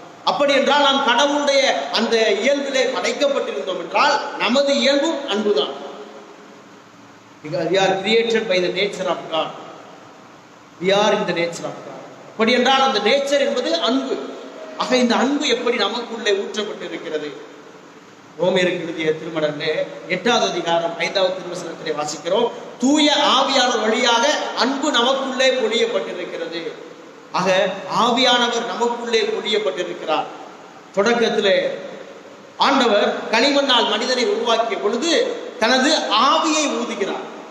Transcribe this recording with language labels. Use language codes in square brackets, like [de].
[ta] அப்படி என்றால் நாம் கடவுளுடைய அந்த இயல்பிலே படைக்கப்பட்டிருந்தோம் என்றால் நமது இயல்பும் அன்புதான். [en] Because we are created by the nature of God. We are in the nature of God. [ta] அப்படி என்றால் அந்த நேச்சர் என்பது அன்பு. ஆக இந்த அன்பு எப்படி நமக்குள்ளே ஊற்றப்பட்டிருக்கிறது? ரோமேயருக்கு எழுதிய திருமடலே 8வது அதிகாரம் 5வது திருவசனத்திலே வாசிக்கிறோம், தூய ஆவியானவர் வழியாக அன்பு நமக்குள்ளே பொழியப்பட்டிருக்கிறது. ஆக ஆவியானவர் நமக்குள்ளே பொழியப்பட்டிருக்கிறார். தொடக்கத்திலே ஆண்டவர் களிமண்ணால் மனிதனை உருவாக்கிய பொழுது தனது ஆவியை ஊதுகிறார்.